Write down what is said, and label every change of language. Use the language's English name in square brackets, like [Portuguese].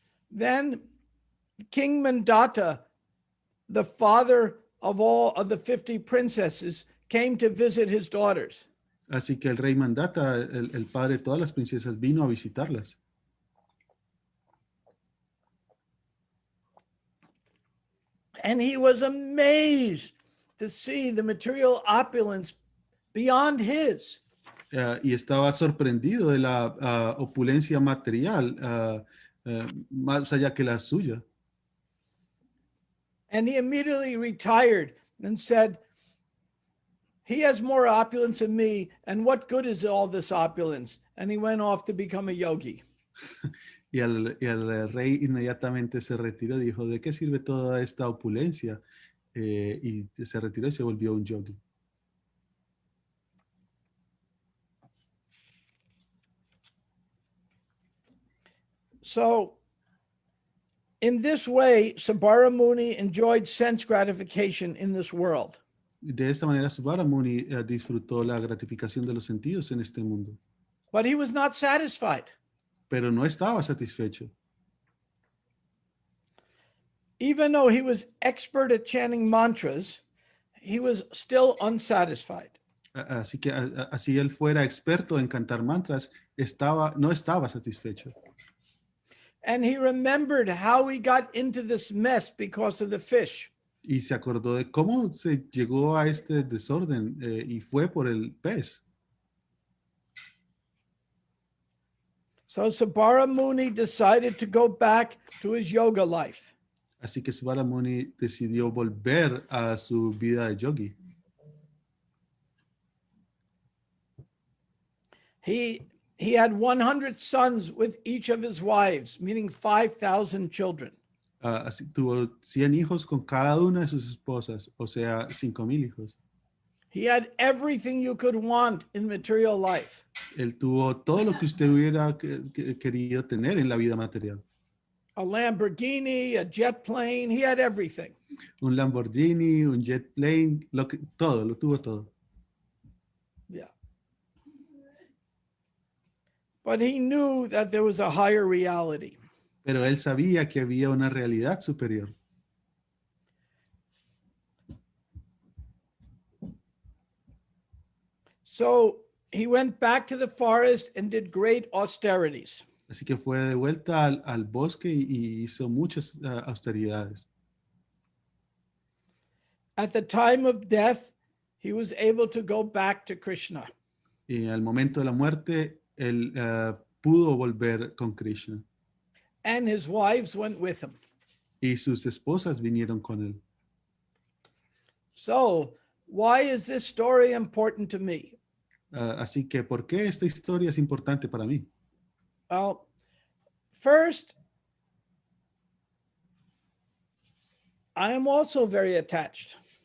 [English] Then King Mandata, the father of all of the 50 princesses, came to visit his daughters. [Spanish] Así que el rey Mandata, el padre de todas las princesas, vino a visitarlas. [English] And he was amazed to see the material opulence beyond his. [Spanish] Y estaba sorprendido de la opulencia material más allá que la suya. [English] And he immediately retired and said, "He has more opulence than me, and what good is all this opulence?" And he went off to become a yogi. [Spanish] Y el rey inmediatamente se retiró y dijo, ¿de qué sirve toda esta opulencia? Y se retiró y se volvió un yogi. [English] So, in this way, Sabara Muni enjoyed sense gratification in this world. [Spanish] De esta manera, Subara Muni disfrutó la gratificación de los sentidos en este mundo, [English] But he was not satisfied. [Spanish] pero no estaba satisfecho. [English] Even though he was expert at chanting mantras, he was still unsatisfied. [Spanish] Así que así él fuera experto en cantar mantras, no estaba satisfecho. [English] And he remembered how he got into this mess because of the fish. [Spanish] Y se acordó de cómo se llegó a este desorden y fue por el pez. [English] So Sabara Muni decided to go back to his yoga life. [Spanish] Así que Subara Muni decidió volver a su vida de yogi. [English] He had 100 sons with each of his wives, meaning 5,000 children. [Spanish] Así, tuvo 100 hijos con cada una de sus esposas, o sea, 5,000 hijos. [English] He had everything you could want in material life. [Spanish] Él tuvo todo lo que usted hubiera querido tener en la vida material. [English] A Lamborghini, a jet plane, he had everything. [Spanish] Un Lamborghini, un [English] jet plane, [Spanish] todo, lo tuvo todo. [English] Yeah. But he knew that there was a higher reality. [Spanish] Pero él sabía que había una realidad superior. [English] So he went back to the forest and did great austerities. [Spanish] Así que fue de vuelta al bosque y hizo muchas austeridades. [English] At the time of death, he was able to go back to Krishna. [Spanish] Y al momento de la muerte, él pudo volver con Krishna. [English] And his wives went with him. [Spanish] Y sus esposas vinieron con él. [English] So, why is this story important to me? [Spanish] Así que, ¿por qué esta historia es importante para mí? [English] Well, first, I am also very attached.